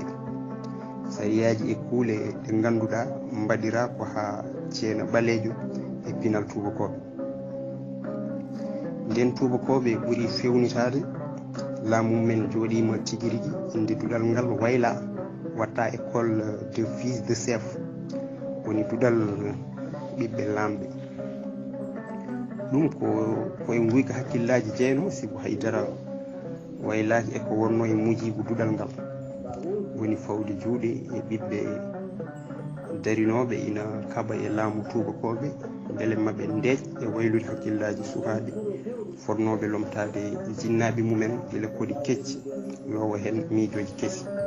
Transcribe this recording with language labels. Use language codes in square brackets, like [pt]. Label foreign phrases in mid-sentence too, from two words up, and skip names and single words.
[ff] Sariyaji e kuule ɗe ganduɗa mbaɗira ko ha ceena ɓalejo e pinal tubakoɓe. Nden tubakoɓe ɓuuri fewnitade laamu mumen joɗima tigui rigui inde duɗal ngal wayla watta [fr] école de fils de chef [ff] woni duɗal ɓiɓɓe lamɓe. ɗum koye guyka hakkillaji jeeyno sibo haydara waylaki eko wonno e mujibu duɗal ngal woni fawde juuɗe e ɓiɓɓe darinoɓe ina kaɓa e laamu tubakoɓe beele maɓe ndeeƴ e waylude hakkillaji sukaɓe fonnoɓe lomtade jinnaɓe mumen gila koɗi kecci lowa hen miijoji kesi.